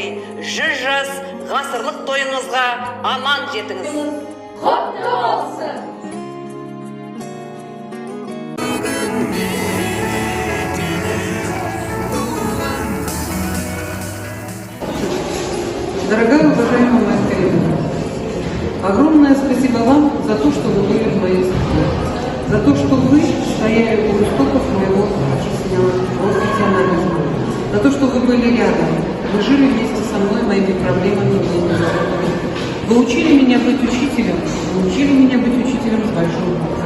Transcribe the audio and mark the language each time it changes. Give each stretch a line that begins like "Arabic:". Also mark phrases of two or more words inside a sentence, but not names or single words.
Kazakh: 100 жас ғасырлық тойыңызға аман жетіңіз. Құтты болсын!
Russian: Дорогая уважаемая Майда Каримовна, огромное спасибо вам за то, что вы были в моей семье, за то, что вы стояли у истоков моего профессионализма, за то, что вы были рядом, вы жили вместе со мной моими проблемами и моими заботами. Вы учили меня быть учителем, с большой буквы.